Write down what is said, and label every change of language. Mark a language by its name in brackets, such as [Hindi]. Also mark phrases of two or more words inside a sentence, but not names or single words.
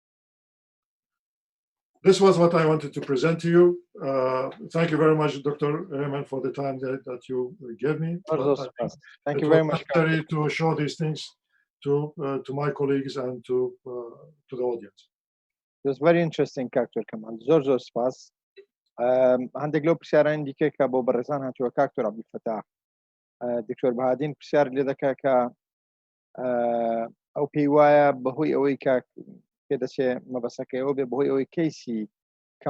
[English] This was what I wanted to present to you. Thank you very much, Dr. Rehman, for the time that you gave me. Thank you very much. Necessary to show these things to my colleagues and to the audience. It was very interesting, Dr. Kamal. [Central Kurdish] زۆر سپاس. هەندێک لەو پرسیارانی دیکە کە بۆ بەڕێزان هاتووە کاکتۆر عەبدولفتاح دکتۆر بەهادین پرسیار لێ دەکا کە ئەو پێی وایە بەهۆی ئەوەی کە پێدەچێ مەبەسەکەیەوە بێ بەهۆی ئەوەی کەیسی